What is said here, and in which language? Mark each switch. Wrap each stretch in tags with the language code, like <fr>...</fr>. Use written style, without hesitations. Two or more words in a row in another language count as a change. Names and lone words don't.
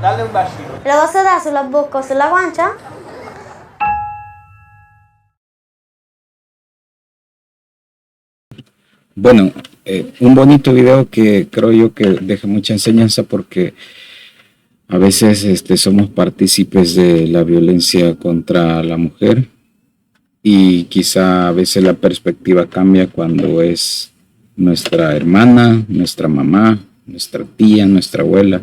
<it>La posso dare sulla bocca o sulla guancia?</it> <es>Bueno, un bonito video que creo yo que deja mucha enseñanza porque a veces somos partícipes de la violencia contra la mujer y quizá a veces la perspectiva cambia cuando es nuestra hermana, nuestra mamá, nuestra tía, nuestra abuela.</es>